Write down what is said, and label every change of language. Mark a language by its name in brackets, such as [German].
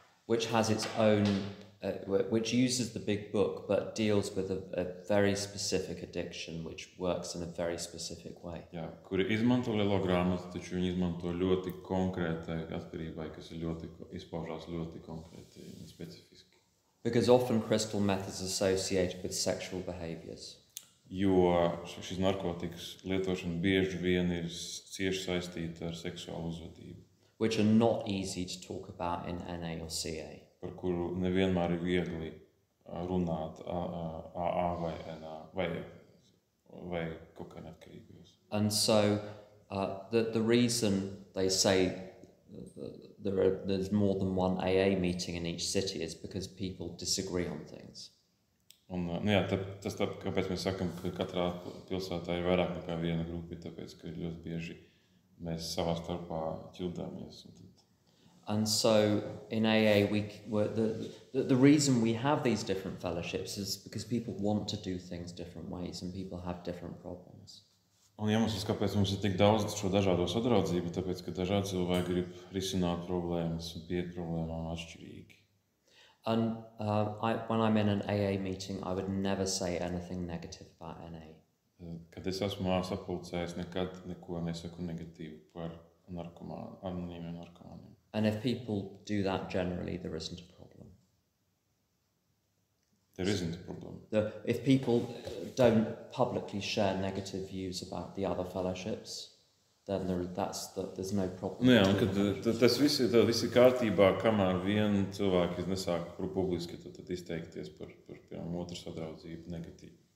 [English] Which has its own, which uses the big book, but deals with a very specific addiction, which works in a very specific way. [Latvian] Jā, kuri izmanto lielo grāmatu, taču viņi izmanto ļoti konkrētai atkarībai, kas ir izpaužās ļoti konkrēti un specifiski. [English] Because often crystal meth is associated with sexual behaviours. [Latvian] Jo šis narkotikas lietošana bieži vien ir cieši saistīta ar seksuālu uzvedību. [English] Which are not easy to talk about in NA or CA. [Latvian] Par kuru nevienmēr ir viegli runāt AA vai NA vai kokaīna atkarīgos. [English] And so the reason they say there's more than one AA meeting in each city is because people disagree on things. [Latvian] Un, jā, tas tā, kāpēc mēs sakam, ka katrā pilsētā ir vairāk nekā viena grupa, tāpēc, ka ļoti bieži mēs savā starpā ķildāmies. [English] And so in AA, the reason we have these different fellowships is because people want to do things different ways and people have different problems. [Latvian] Un iemesls, kāpēc mums ir tik daudz šo dažādo sadraudzību, tāpēc, ka dažādi cilvēki grib risināt problēmas un pieiet problēmām atšķirīgi. [English] And when I'm in an AA meeting, I would never say anything negative about NA. [Latvian] Kad es esmu sapulcē, es nekad neko nesaku negatīvu par anonīmiem narkomāniem. [English] And if people do that generally, there isn't a problem. There isn't a problem. If people don't publicly share negative views about the other fellowships, then there's no problem. [Latvian] Nu jā, un kad tas viss ir kārtībā, kamēr vien cilvēki nesāk publiski tad izteikties par otru sadraudzību negatīvi.